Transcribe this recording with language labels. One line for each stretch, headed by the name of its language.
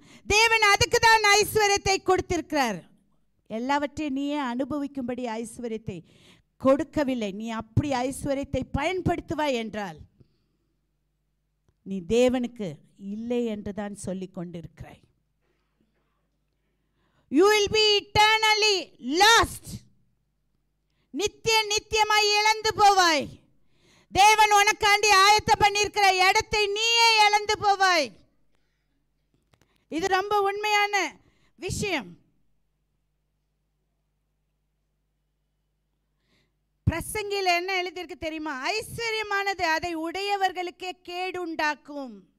Tamil: தேவன் அதுக்கு தான் ஐஸ்வர்யத்தை கொடுத்திருக்கிறார். எல்லாவற்றையும் நீயே அனுபவிக்கும்படி ஐஸ்வர்யத்தை கொடுக்கவில்லை. நீ அப்படி ஐஸ்வர்யத்தை பயன்படுத்துவாய் என்றால் நீ தேவனுக்கு இல்லை என்றுதான் சொல்லிக் கொண்டிருக்கிறாய்.
English: You will be eternally lost.
Tamil: நித்தியமாய் இழந்து போவாய். தேவன் உனக்காண்டி ஆயத்தம் பண்ணியிருக்கிற இடத்தை நீயே இழந்து போவாய். இது ரொம்ப உண்மையான விஷயம். பிரசங்கில என்ன எழுதியிருக்கு தெரியுமா? ஐஸ்வர்யமானது அதை உடையவர்களுக்கே கேடு உண்டாக்கும்.